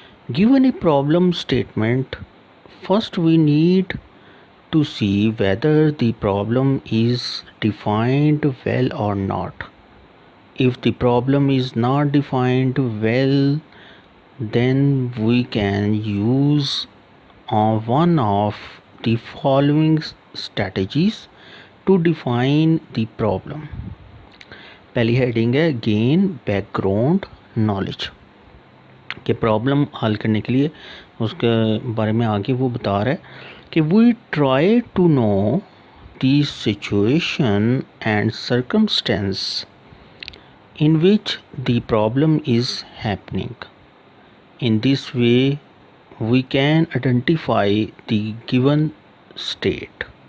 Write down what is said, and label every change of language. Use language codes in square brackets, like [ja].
[en] Given a problem statement, first we need to see whether the problem is defined well or not. If the problem is not defined well, then we can use one of the following strategies to define the problem. [hi] पहली heading है [en] gain background knowledge, [hi] कि problem हल करने के लिए उसके बारे में आगे वो बता रहा है कि [en] We try to know the situation and circumstances in which the problem is happening. In this way, we can identify the given state.